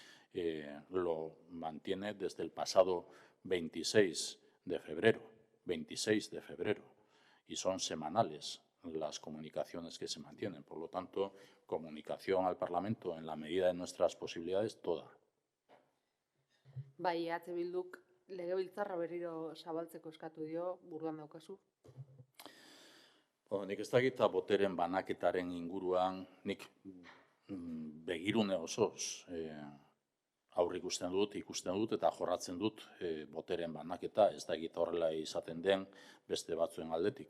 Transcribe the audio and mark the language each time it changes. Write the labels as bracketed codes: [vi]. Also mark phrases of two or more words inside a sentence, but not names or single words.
[es] Lo mantiene desde el pasado 26 de febrero, y son semanales las comunicaciones que se mantienen. Por lo tanto, comunicación al Parlamento en la medida de nuestras posibilidades, toda. [eu] Bai, EH Bilduk legebiltzarra berriro zabaltzeko eskatu dio, buruan daukazu. Nik ez dakit boteren banaketaren inguruan, nik begirune osoz ikusten dut eta jorratzen dut boteren banaketa, ez dakit horrela izaten den beste batzuen aldetik.